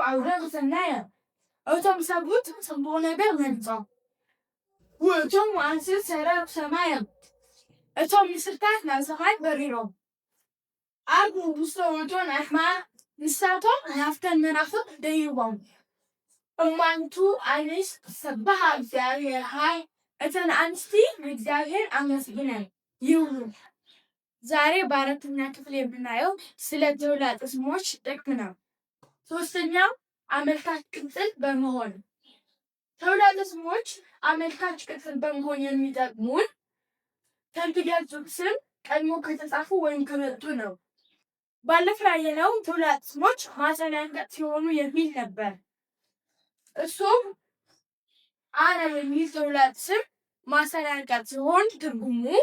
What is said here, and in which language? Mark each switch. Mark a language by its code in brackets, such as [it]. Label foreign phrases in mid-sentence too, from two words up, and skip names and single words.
[gez] ኣውረዱ ሰናየ [ti] እቶም ሰብኡት ጽቡቕ ነገር መሪፆም [gez] ውእቶሙ አንስት ሰረሩ ሰማየ [ti] እቶም ንስርታት ናብ ሰማይ በሪሮም ኣብ [gez] ውስተ ውእቶን [ti] ኣሕማም ንሳቶም ናፍተን መናፍቅ ደይቦም [gez] እማንቱ አንስት ሰብሓ እግዚአብሔር [ti] ሃይ እተን አንስቲ እግዚአብሔር አመስግነን [am] ይብሉ። ዛሬ በአራተኛ ክፍል የምናየው ስለ ተውላጠ ስሞች ጥቅም ነው። ሶስተኛው አመልካች ቅጽል በመሆን ተውላጠ ስሞች አመልካች ቅጽል በመሆን የሚጠቅሙን ከሚገልጹ ስም ቀድሞ ከተጻፉ ወይም ከመጡ ነው። ባለፈው ያየነው ተውላጠ ስሞች ማሰሪያ አንቀጽ ሲሆኑ የሚል ነበር። እሱም አነ የሚል ተውላጠ ስም ማሰሪያ አንቀጽ ሲሆን ትርጉሙ